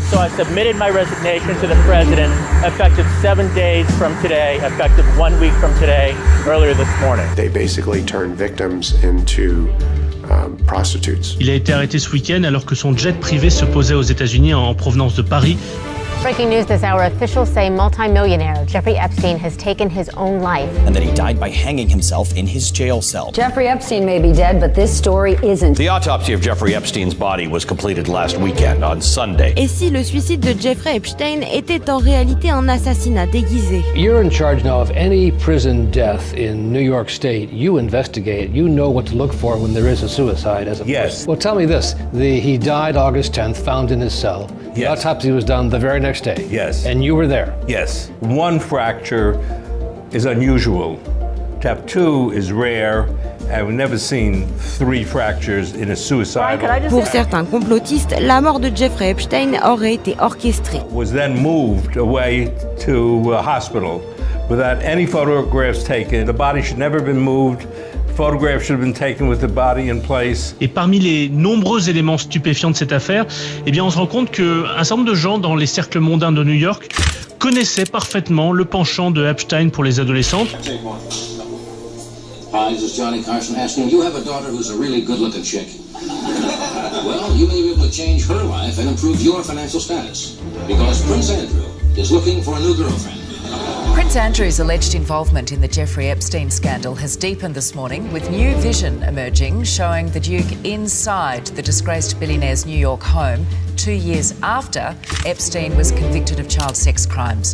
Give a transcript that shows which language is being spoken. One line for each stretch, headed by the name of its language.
English: So I submitted my resignation to the president, effective 7 days from today, effective 1 week from today, earlier this morning. They basically turned victims into prostitutes.
French: Il a été arrêté ce week-end alors que son jet privé se posait aux États-Unis en provenance de Paris.
English: Breaking news this hour, officials say multi-millionaire Jeffrey Epstein has taken his own life. And that he died by hanging himself in his jail cell. Jeffrey Epstein may be dead, but this story isn't. The autopsy of Jeffrey Epstein's body was completed last weekend on Sunday.
French: Et si le suicide de Jeffrey Epstein était en réalité un assassinat déguisé?
English: You're in charge now of any prison death in New York State. You investigate. You know what to look for when there is a suicide as a Yes. Well, tell me this. He died August 10th, found in his cell. The autopsy was done the very next day. Yes. And you were there. Yes. One fracture is unusual. Type 2 is rare. I've never seen 3 fractures in a suicide.
French: Pour certains complotistes, la mort de Jeffrey Epstein aurait été orchestrée.
English: Was then moved away to a hospital without any photographs taken. The body should never have been moved. Photographs should have been taken with the body in place.
French: Et parmi les nombreux éléments stupéfiants de cette affaire, eh bien on se rend compte qu'un certain nombre de gens dans les cercles mondains de New York connaissaient parfaitement le penchant de Epstein pour les adolescentes.
English: Hi, this is Johnny Carson asking, you have a daughter who's a really good-looking chick. Well, you may be able to change her life and improve your financial status. Because Prince Andrew is looking for a new girlfriend. Prince Andrew's alleged involvement in the Jeffrey Epstein scandal has deepened this morning, with new vision emerging showing the Duke inside the disgraced billionaire's New York home 2 years after Epstein was convicted of child sex crimes.